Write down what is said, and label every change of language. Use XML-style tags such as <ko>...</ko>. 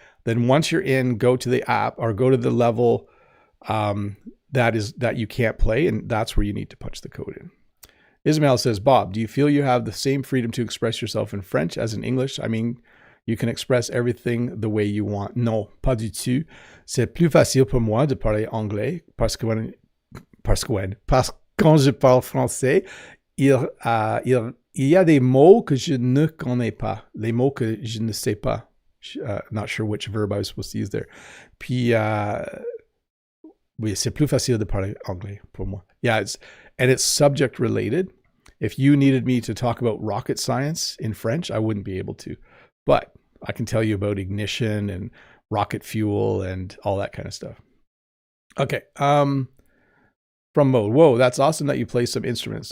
<en>Then once you're in, go to the app or go to the level that you can't play, and that's where you need to punch the code in. Ismail says, Bob, do you feel you have the same freedom to express yourself in French as in English? I mean, you can express everything the way you want.</en> <fr>Non, pas du tout. C'est plus facile pour moi de parler anglais parce que quand je parle français, il y a des mots que je ne connais pas, des mots que je ne sais pas.</fr> <en>Not sure which verb I was supposed to use there.</en> <fr>Puis, oui, c'est plus facile de parler anglais pour moi.</fr> <en>Yeah, it's subject related. If you needed me to talk about rocket science in French, I wouldn't be able to. But I can tell you about ignition and rocket fuel and all that kind of stuff. Okay. From Mode. Whoa, that's awesome that you play some instruments.</en>